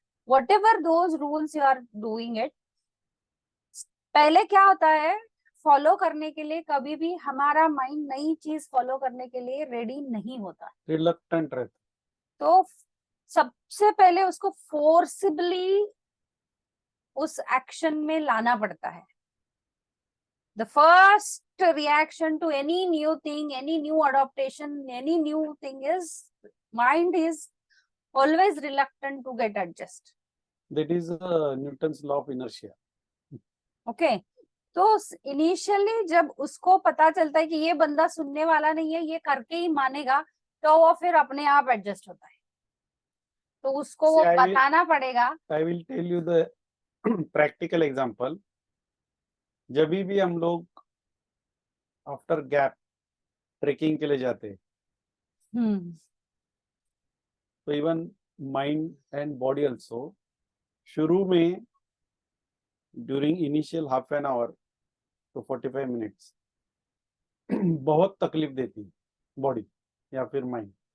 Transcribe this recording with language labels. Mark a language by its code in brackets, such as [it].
[en] Whatever those rules you are doing it. [hi] पहले क्या होता है, फॉलो करने के लिए कभी भी हमारा माइंड नई चीज फॉलो करने के लिए रेडी नहीं होता, रिलक्टेंट रहता। तो सबसे पहले उसको फोर्सिबली उस एक्शन में लाना पड़ता है। [en] The first reaction to any new thing, any new adaptation, any new thing is mind is always reluctant to get adjust. That is Newton's law of inertia. Okay, [hi] तो इनिशियली जब उसको पता चलता है कि ये बंदा सुनने वाला नहीं है, ये करके ही मानेगा, तो वो फिर अपने आप एडजस्ट होता है। तो उसको वो बताना पड़ेगा। [en] I will tell you the practical example. [hi] जब भी हम लोग आफ्टर गैप ट्रेकिंग के लिए जाते हैं, तो [en] even mind and body also [hi] शुरू में [en] during initial half an hour [hi] तो 45 मिनट्स बहुत तकलीफ देती बॉडी या फिर माइंड।